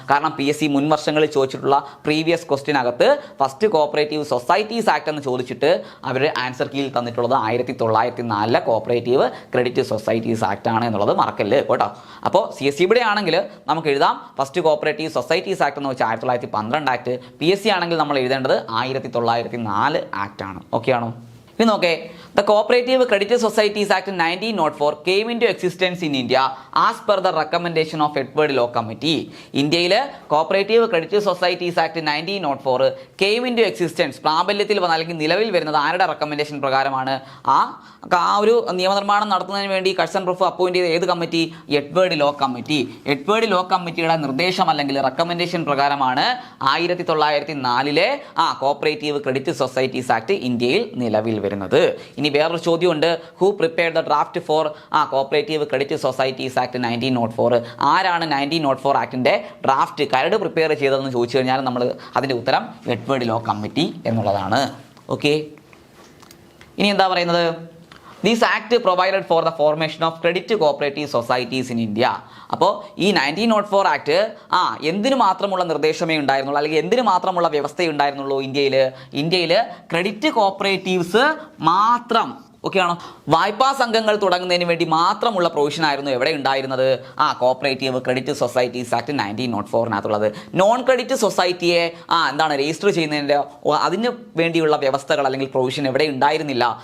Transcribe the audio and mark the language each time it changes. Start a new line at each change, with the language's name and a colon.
Malayalam: കാരണം PSC മുൻ വർഷങ്ങളിൽ ചോദിച്ചിട്ടുള്ള previous ക്വസ്റ്റിനകത്ത് first cooperative societies act എന്ന് ചോദിച്ചിട്ട് അവർ ആൻസർ കീയിൽ തന്നിട്ടുള്ളത് 1904 കോപ്പറേറ്റീവ് ക്രെഡിറ്റ് സൊസൈറ്റീസ് ആക്ട് ആണ് എന്നുള്ളത് മറക്കല്ല് കേട്ടോ. അപ്പോൾ CSEBയുടെ ആണെങ്കിൽ നമുക്ക് എഴുതാം ഫസ്റ്റ് കോപ്പറേറ്റീവ് സൊസൈറ്റീസ് ആക്ട് എന്ന് വെച്ചാൽ 1912 ആക്ട്. PSC ആണെങ്കിൽ നമ്മൾ എഴുതേണ്ടത് 1904 ആക്ട് ആണ്. ഓക്കെ ആണോ? ഇനി നോക്കേ,
English: The Cooperative Credit Societies Act 1904 came into existence in India as per the recommendation of Edward Law Committee.
Malayalam: ഇന്ത്യയിലെ cooperative credit societies act 1904 came in to existence, പ്രാബല്യത്തിൽ വന്ന അല്ലെങ്കിൽ നിലവിൽ വരുന്നത് ആരുടെ റെക്കമെൻഡേഷൻ പ്രകാരമാണ്? ആ ഒരു നിയമനിർമ്മാണം നടത്തുന്നതിന് വേണ്ടി കഴ്സൺ പ്രഭു അപ്പോയിന്റ് ചെയ്ത ഏത് committee? Edward law committee. Edward law കമ്മിറ്റിയുടെ നിർദ്ദേശം അല്ലെങ്കിൽ റെക്കമെൻഡേഷൻ പ്രകാരമാണ് 1904 കോപ്പറേറ്റീവ് ക്രെഡിറ്റ് സൊസൈറ്റീസ് ആക്ട് ഇന്ത്യയിൽ നിലവിൽ വരുന്നത്. ഇനി വേറൊരു ചോദ്യമുണ്ട്,
English: Who prepared the draft for cooperative credit societies act 1904?
Malayalam: ആരാണ് 1904 ആക്ടിന്റെ ഡ്രാഫ്റ്റ് കരട് പ്രിപ്പയർ ചെയ്തതെന്ന് ചോദിച്ചു കഴിഞ്ഞാൽ നമ്മൾ അതിന്റെ ഉത്തരം എഡ്വേർഡ് ലോ കമ്മിറ്റി എന്നുള്ളതാണ്. ഓക്കെ, ഇനി എന്താ പറയുന്നത്?
English: This act provided for the formation of credit cooperative societies in India.
Malayalam: അപ്പോൾ ഈ 1904 ആക്ട് എന്തിനു മാത്രമുള്ള നിർദ്ദേശമേ ഉണ്ടായിരുന്നുള്ളൂ, അല്ലെങ്കിൽ എന്തിനു മാത്രമുള്ള വ്യവസ്ഥയേ ഉണ്ടായിരുന്നുള്ളൂ? ഇന്ത്യയിൽ ക്രെഡിറ്റ് കോപ്പറേറ്റീവ്സ് മാത്രം, ഓക്കെ ആണോ, വായ്പാ സംഘങ്ങൾ തുടങ്ങുന്നതിന് വേണ്ടി മാത്രമുള്ള പ്രൊവിഷൻ ആയിരുന്നു എവിടെ ഉണ്ടായിരുന്നത്? Cooperative credit societies act 1904-നകത്തുള്ളത്. Non credit സൊസൈറ്റിയെ register ചെയ്യുന്നതിൻ്റെ അതിന് വേണ്ടിയുള്ള വ്യവസ്ഥകൾ അല്ലെങ്കിൽ പ്രൊവിഷൻ എവിടെ ഉണ്ടായിരുന്നില്ല?